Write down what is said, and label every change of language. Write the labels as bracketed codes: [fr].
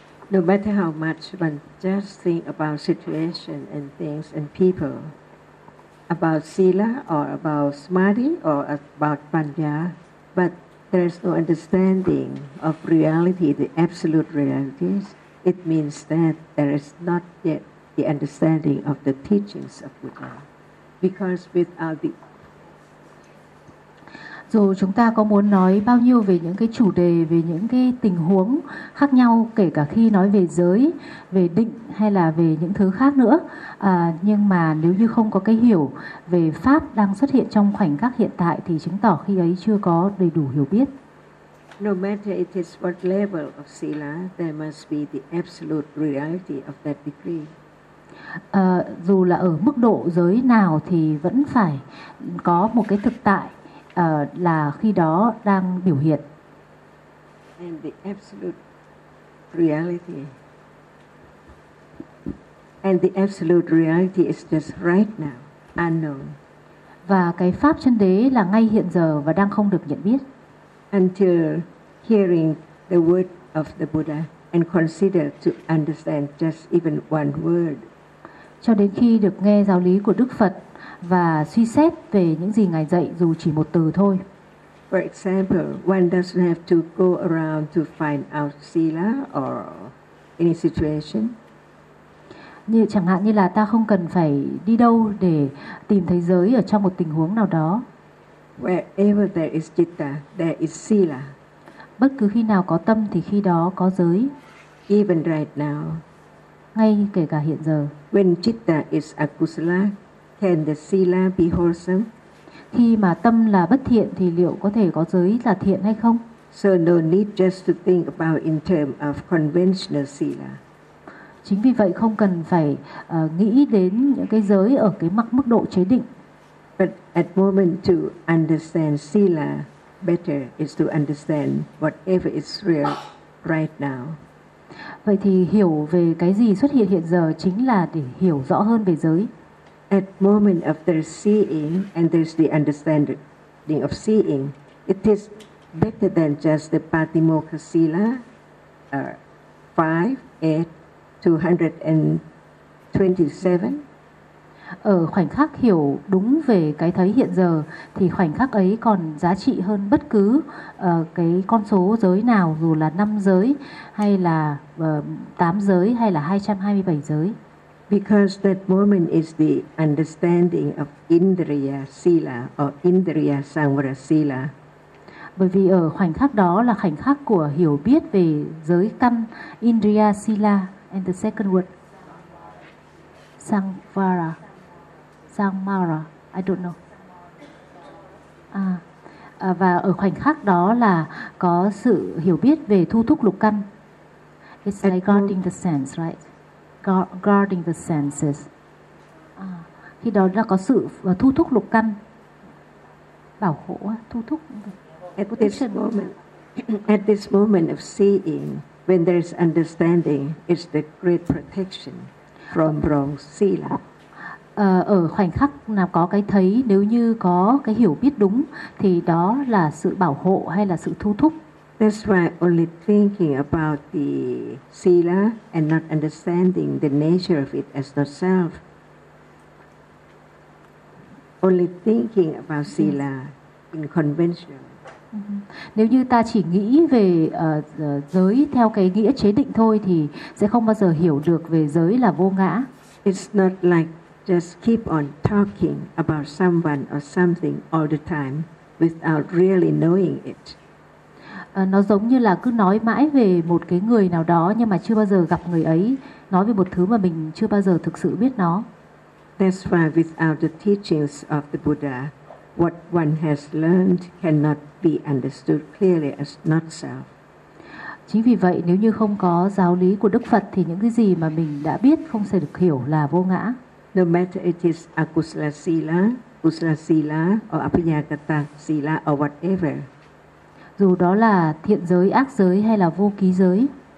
[en] No matter how much one just think about situation and things and people, about sila or about smadhi or about panya, but there is no understanding of reality, the absolute realities, it means that there is not yet the understanding of the teachings of Buddha. Because without the... [vi] Dù chúng ta có muốn nói bao nhiêu về những cái chủ đề, về những cái tình huống khác nhau, kể cả khi nói về giới, về định hay là về những thứ khác nữa, nhưng mà nếu như không có cái hiểu về pháp đang xuất hiện trong khoảnh khắc hiện tại thì chứng tỏ khi ấy chưa có đầy đủ hiểu biết. [en] No matter it is what level of sila, there must be the absolute reality of that degree. [vi] Dù là ở mức độ giới nào thì vẫn phải có một cái thực tại là khi đó đang biểu hiện. [en] And the absolute reality. And the absolute reality is just right now, unknown. [vi] Và cái pháp chân đế là ngay hiện giờ và đang không được nhận biết. [en] Until hearing the word of the Buddha and consider to understand just even one word. [vi] Cho đến khi được nghe giáo lý của Đức Phật và suy xét về những gì ngài dạy dù chỉ một từ thôi. [en] For example, one doesn't have to go around to find out sila or any situation. [vi] Như chẳng hạn như là ta không cần phải đi đâu để tìm thấy giới ở trong một tình huống nào đó. [en] Wherever there is citta, there is sila. [vi] Bất cứ khi nào có tâm thì khi đó có giới. [en] even right now. [vi] Ngay kể cả hiện giờ. [en] When citta is akusala, can the sila be wholesome? [vi] Khi mà tâm là bất thiện thì liệu có thể có giới là thiện hay không? [en] So no need just to think about in terms of conventional sila. [vi] Chính vì vậy không cần phải nghĩ đến những cái giới ở cái mức độ chế định. [en] But at moment to understand sila better is to understand whatever is real right now. [vi] Vậy thì hiểu về cái gì xuất hiện hiện giờ chính là để hiểu rõ hơn về giới. [en] At moment of the seeing and there's the understanding of seeing, it is better than just the Patimokkha sila 5, 8, 227. [vi] Ở khoảnh khắc hiểu đúng về cái thấy hiện giờ thì khoảnh khắc ấy còn giá trị hơn bất cứ cái con số giới nào, dù là 5 giới hay là 8 giới hay là 227 giới. [en] Because that moment is the understanding of Indriya Sila or Indriya Samvara Sila. [vi] Bởi vì ở khoảnh khắc đó là khoảnh khắc của hiểu biết về giới căn Indriya Sila. [en] And the second word, Samvara. Samvara, I don't know. [vi] Và ở khoảnh khắc đó là có sự hiểu biết về thu thúc lục căn. [en] It's like guarding the sense, right? Guarding the senses. [vi] Khi đó là có sự thu thúc lục căn, bảo hộ, thu thúc. [en] At this moment, at this moment of seeing, when there is understanding, it's the great protection from wrong sila. [vi] Ở khoảnh khắc nào có cái thấy, nếu như có cái hiểu biết đúng, thì đó là sự bảo hộ hay là sự thu thúc. [en] That's why only thinking about the sila and not understanding the nature of it as the self. Only thinking about sila in conventional. [vi] Nếu như ta chỉ nghĩ về giới theo cái nghĩa chế định thôi thì sẽ không bao giờ hiểu được về giới là vô ngã. [en] It's not like just keep on talking about someone or something all the time without really knowing it. [vi] Nó giống như là cứ nói mãi về một cái người nào đó nhưng mà chưa bao giờ gặp người ấy, nói về một thứ mà mình chưa bao giờ thực sự biết nó. [en] That's why without the teachings of the Buddha, what one has learned cannot be understood clearly as not self. [vi] Chính vì vậy, nếu như không có giáo lý của Đức Phật thì những cái gì mà mình đã biết không thể được hiểu là vô ngã. [en] No matter it is akusala sila, kusala sila, or apinyakata sila, or whatever. [vi] Dù đó là thiện giới, ác giới hay là vô ký giới.